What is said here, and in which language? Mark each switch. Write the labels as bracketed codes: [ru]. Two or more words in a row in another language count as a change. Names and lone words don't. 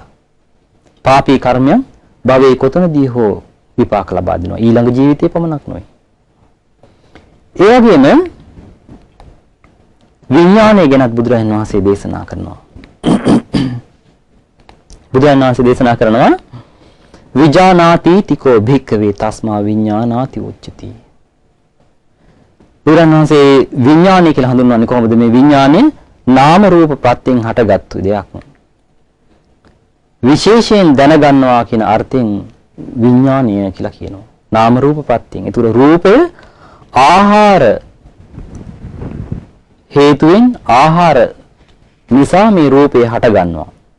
[si] පාපී කර්මයන් භවයේ කොතනදී හෝ විපාක ලබා දෙනවා. ඊළඟ ජීවිතේ පමණක් නෙවෙයි. ඒ වගේම විඥානය ගැනත් බුදුරජාණන් වහන්සේ දේශනා කරනවා. බුදුරජාණන් වහන්සේ දේශනා කරනවා [pi] විජානාති තිකෝ භික්ඛවේ තස්මා විඥානාති උච්චති. [si] බුදුරජාණන් වහන්සේ විඥානය කියලා හඳුන්වන්නේ කොහොමද? මේ විඥානය නාම රූප ප්‍රත්‍යයෙන් හටගත්තු දෙයක්. විශේෂයෙන් දැනගන්නවා කියන අර්ථයෙන් විඥානය කියලා කියනවා. නාම රූප ප්‍රත්‍යයෙන්. ඒතර රූපය ආහාර හේතුවෙන් ආහාර නිසා මේ රූපය හට ගන්නවා.